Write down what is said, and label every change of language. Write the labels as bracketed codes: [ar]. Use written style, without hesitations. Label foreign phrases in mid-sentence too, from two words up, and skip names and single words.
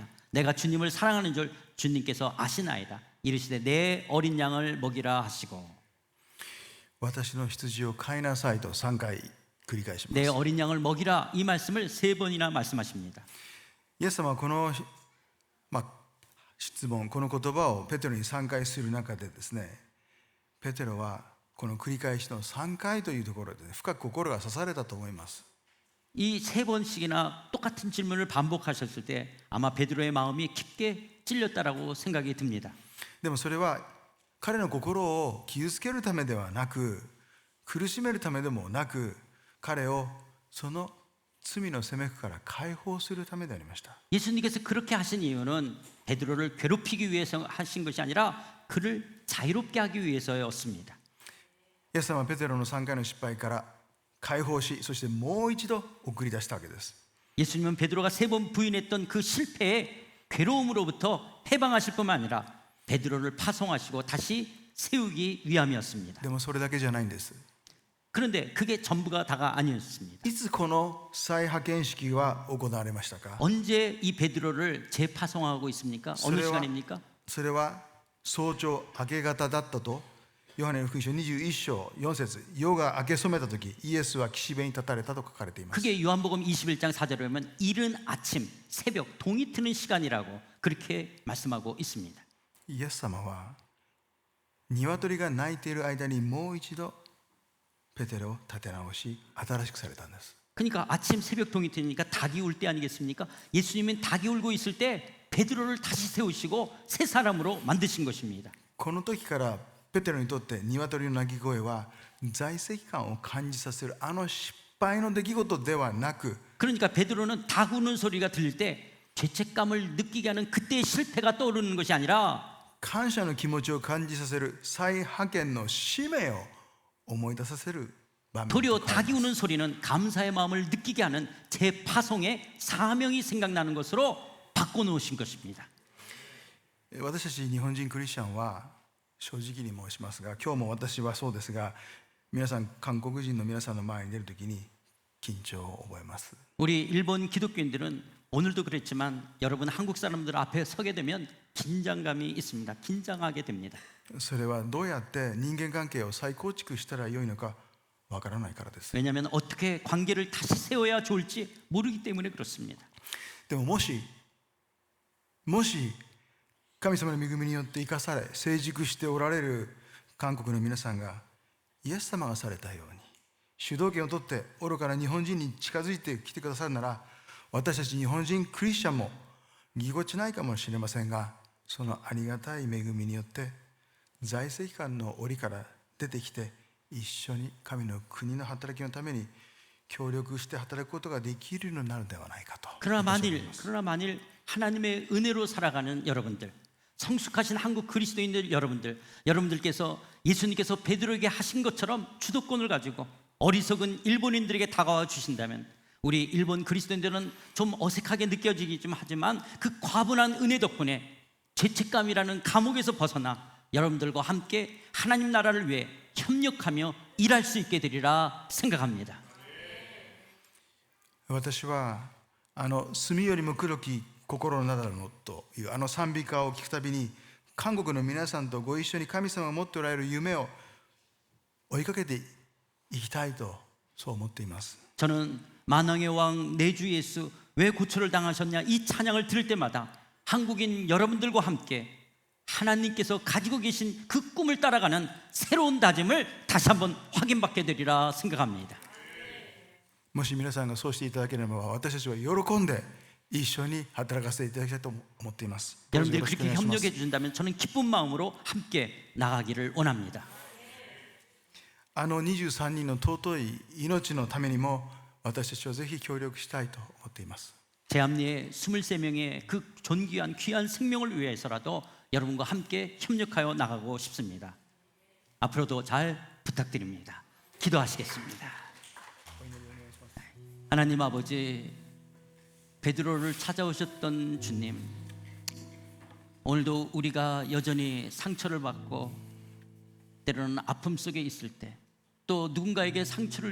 [ko] 내가 주님을 사랑하는 줄 주님께서 아시나이다. 이르시되 내 어린 양을 먹이라 하시고 [ja] 私の羊を飼いなさいと3回繰り返しま [ko] 내 [ja] す。 [ko] 어린 양을 먹이라 이 말씀을 3번이나 말씀하십니다. [ja] イエス様はこの、質問、この言葉をペテロに3回する中でですね、ペテロはこの繰り返しの3回というところで、深く心が刺されたと思います。 [ko] 이 3번씩이나 똑같은 질문을 반복하셨을 때 아마 베드로의 마음이 깊게 찔렸다라고 생각이 듭니다. [ja] でもそれは彼の心を傷つけるためではなく、苦しめるためでもなく、彼をその罪の責めから解放するためでありました。 [ko] 예수님께서 그렇게 하신 이유는 베드로를 괴롭히기 위해서 하신 것이 아니라 그를 자유롭게 하기 위해서였습니다. [ja] イエス様はペテロの3回の失敗から解放し、そしてもう一度送り出したわけです。 [ko] 예수님은 베드로가 3번 부인했던 그 실패의 괴로움으로부터 해방하실 뿐만 아니라 베드로를 파송하시고 다시 세우기 위함이었습니다. [ja] でもそれだけじゃないんです。 [ko] 그런데 그게 전부가 다가 아니었습니다. [ja] いつこの再派遣式は行われましたか？ [ko] 언제 이 베드로를 재파송하고 있습니까? 어느 시간입니까? [ja] それは早朝明け方だったとヨハネの福音書21章4節、夜が明け染めた時イエスは岸辺に立たれたと書かれています。 [ko] 그게 요한복음 21장 4절에 보면 이른 아침, 새벽, 동이 트는 시간이라고 그렇게 말씀하고 있습니다. [ja] イエス様は鶏が鳴いている間にもう一度ペテロを立て直し新しくされたんです。 [ko] 그러니까 아침 새벽 동이 트니까 닭이 울 때 아니겠습니까? 예수님은 닭이 울고 있을 때 베드로를 다시 세우시고 새 사람으로 만드신 것입니다. [ja] この時からペテロにとって鶏の鳴き声は在籍感を感じさせるあの失敗の出来事ではなく、 [ko] 그러니까 베드로는 닭 우는 소리가 들릴 때 죄책감을 느끼게 하는 그때의 실패가 떠오르는 것이 아니라 [ja] 感謝の気持ちを感じさせる再派遣の使命を思い出させる場面 [ko] 도리어 [ja] と変わ [ko] 닭이 [ja] ります。 [ko] 우는 소리는 감사의 마음을 느끼게 하는 재파송의 사명이 생각나는 것으로 바꿔놓으신 것입니다. [ja] 私たち日本人クリスチャンは正直に申しますが、今日も私はそうですが、皆さん韓国人の皆さんの前に出るときに緊張を覚えます。 [ko] 우리 일본 기독교인들은 오늘도 그랬지만 여러분 한국 사람들 앞에 서게 되면 긴장감이 있습니다. 긴장하게 됩니다. [ja] それはどうやって人間関係を再構築したらよいのかわからないからです。 [ko] 왜냐하면 어떻게 관계를 다시 세워야 좋을지 모르기 때문에 그렇습니다. [ja] でももし神様の恵みによって生かされ成熟しておられる韓国の皆さんがイエス様がされたように主導権を取って愚かな日本人に近づいてきてくださるなら、私たち日本人クリスチャンもぎこちないかもしれませんが、そのありがたい恵みによって在籍感の檻から出てきて一緒に神の国の働きのために協力して働くことができるようになるのではないかと。 [ko] 그러나 만일 하나님의 은혜로 살아가는 여러분들, 성숙하신 한국 그리스도인들 여러분들께서 예수님께서 베드로에게 하신 것처럼 주도권을 가지고 어리석은 일본인들에게 다가와 주신다면, 우리 일본 그리스도인들은 좀 어색하게 느껴지기 좀 하지만 그 과분한 은혜 덕분에 죄책감이라는 감옥에서 벗어나 여러분들과 함께 하나님 나라를 위해 협력하며 일할 수 있게 되리라 생각합니다. [ja] 私は墨よりも黒き心のなだのという賛美歌を聞くたびに、韓国の皆さんとご一緒に神様が持っておられる夢を追いかけていきたいとそう思っています。 [ko] 저는 만왕의 왕 내주 예수 왜 고초를 당하셨냐 이 찬양을 들을 때마다 한국인 여러분들과 함께 하나님께서 가지고 계신 그 꿈을 따라가는 새로운 다짐을 다시 한번 확인받게 되리라 생각합니다. [ja] もし皆さんがそうしていただければ、私たちは喜んで一緒に働かせていただきたいと思っています。どうぞ [ko] 여러분들이 [ja] よろしくお [ko] 그렇게 [ja] 願いします [ko] 협력해 주신다면 저는 기쁜 마음으로 함께 나가기를 원합니다. [ja] 23 人の尊い命のためにも私たちはぜひ協力したいと思っています。 [ko] 제암리의 23명의 그 존귀한 귀한 생명을 위해서라도 여러분과 함께 협력하여 나가고 싶습니다. 앞으로도 잘 부탁드립니다. 기도하시겠습니다. 하나님 아버지, 베드로를 찾아오셨던 주님, 오늘도 우리가 여전히 상처를 받고 때로는 아픔 속에 있을 때, 또 누군가에게 상처를